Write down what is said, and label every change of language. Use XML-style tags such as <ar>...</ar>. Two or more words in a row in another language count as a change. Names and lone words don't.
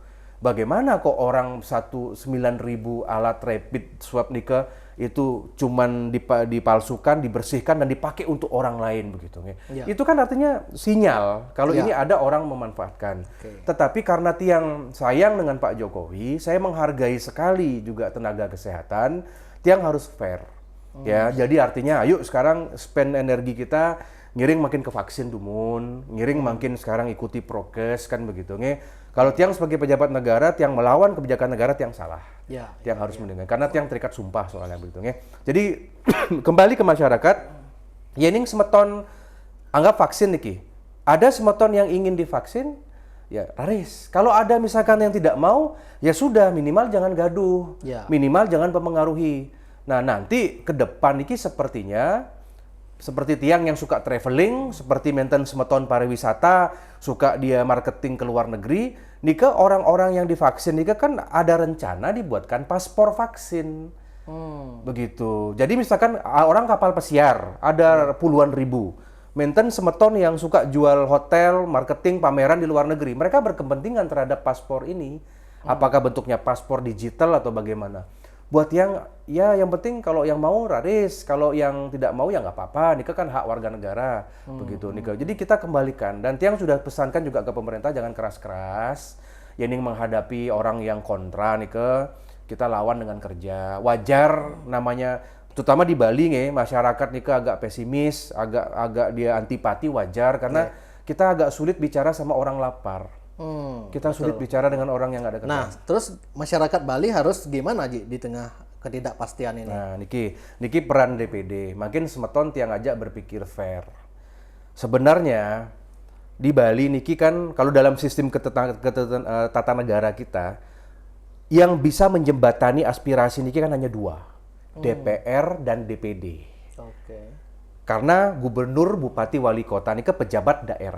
<id>Bagaimana kok orang 9.000 alat rapid swab nikah itu cuman dipalsukan, dibersihkan dan dipakai untuk orang lain begitu. Itu kan artinya sinyal kalau ini ada orang memanfaatkan. Tetapi karena Tiang sayang dengan Pak Jokowi, saya menghargai sekali juga tenaga kesehatan, Tiang harus fair. Ya, jadi artinya ayo sekarang spend energi kita</id> <ban>ngiring makin ke vaksin dumun, ngiring makin</ban> <id>sekarang ikuti prokes kan begitu. Kalau Tiang sebagai pejabat negara, Tiang melawan kebijakan negara, Tiang salah. Tiang harus mendengar. Karena Tiang terikat sumpah soalnya begitu. Jadi kembali ke masyarakat,</id> <ban>yening semeton anggap vaksin niki.</ban> <id>Ada semeton yang ingin divaksin, ya raris. Kalau ada misalkan yang tidak mau, ya sudah minimal jangan gaduh, minimal jangan mempengaruhi. Nah nanti ke depan niki sepertinya seperti Tiang yang suka traveling, seperti</id> <ban>menten semeton</ban> <id>pariwisata, suka dia marketing ke luar negeri, nika orang-orang yang divaksin nika kan ada rencana dibuatkan paspor vaksin. Begitu. Jadi misalkan orang kapal pesiar ada puluhan ribu.</id> <ban>Menten semeton</ban> <id>yang suka jual hotel, marketing, pameran di luar negeri. Mereka berkepentingan terhadap paspor ini. Apakah bentuknya paspor digital atau bagaimana? Buat yang penting kalau yang mau raris, kalau yang tidak mau ya nggak apa-apa. Nika kan hak warga negara, begitu Nika. Jadi kita kembalikan. Dan Tiang sudah pesankan juga ke pemerintah jangan keras-keras. Yang menghadapi orang yang kontra Nika, kita lawan dengan kerja. Wajar namanya. Terutama di Bali masyarakat nih agak pesimis, agak dia antipati, wajar karena kita agak sulit bicara sama orang lapar. Kita sulit bicara dengan orang yang nggak ada kerjaan. Nah, terus masyarakat Bali harus gimana Ji di tengah ketidakpastian ini? Nah, niki peran DPD. Makin semeton Tiang ajak berpikir fair. Sebenarnya di Bali niki kan kalau dalam sistem tata negara kita yang bisa menjembatani aspirasi niki kan hanya dua. DPR dan DPD. Karena gubernur, bupati, wali kota ini pejabat daerah.</id>